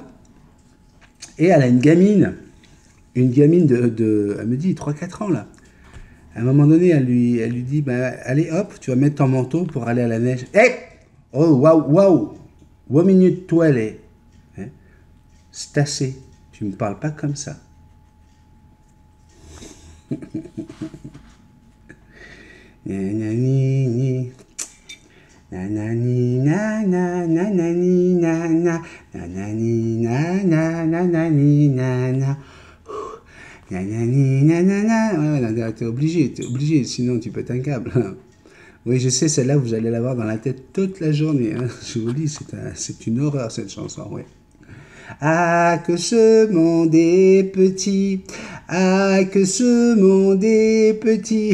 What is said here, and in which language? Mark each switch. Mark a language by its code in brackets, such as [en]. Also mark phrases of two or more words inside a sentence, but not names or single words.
[fr] Et elle a une gamine de elle me dit 3-4 ans là. À un moment donné, elle lui dit, allez hop, tu vas mettre ton manteau pour aller à la neige. Hey! Oh, waouh! 1 minute, toi, elle est. C'est assez. Tu me parles pas comme ça. Nanani, nanani, nanani, nana, nanani, nanani, nana. Nanani, nanana. T'es obligé, sinon tu pètes un câble. Oui, je sais, celle-là, vous allez l'avoir dans la tête toute la journée. Je vous le dis, c'est une horreur cette chanson, oui. Ah, que ce monde est petit. Ah, que ce monde est petit.